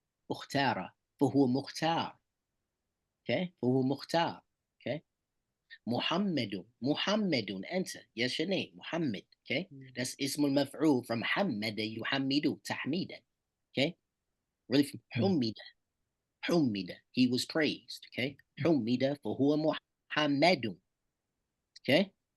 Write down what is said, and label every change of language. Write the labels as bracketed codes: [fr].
[ar] اختار, فهو مختار, okay, فهو مختار, okay. [en] محمد, أنت, yes, your name, Muhammad, okay. That's اسم المفعول from [ar] حمد يحمد تحميدا, [en] okay. Really from حمد, he was praised, okay. [ar] حمد فهو محمد, okay.